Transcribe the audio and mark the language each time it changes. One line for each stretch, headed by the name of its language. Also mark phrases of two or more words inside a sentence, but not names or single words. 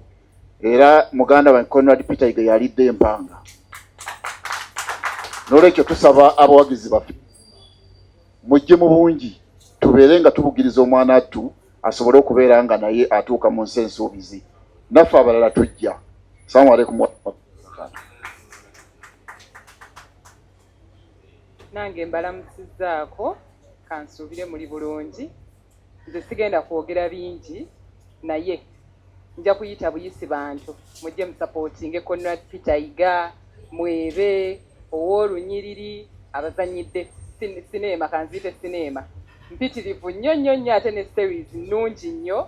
Ganda: Era muganda wange Conrad Peter Yiga yalidde empanga. N'olwekyo tusaba abawagizi baffe mujje mu bungi tubeere nga tubugiriza omwana attu asobole okubeera nga naye atuuka mu nsi ensuubizi. Naffe abalala tujja.
Arabic: السلام عليكم ورحمة الله.
Ganda: Nange mbalamusizzaako kansuubire muli bulungi. Nze sigenda kwogera bingi naye nja kuyita buyisi bantu mujje musapootinge Conrad Peter Yiga, Mwebe, Owoolunyiriri, abazanyidde sineema, kanziite sineema mpitirivu nnyo ate ne series nnungi nnyo.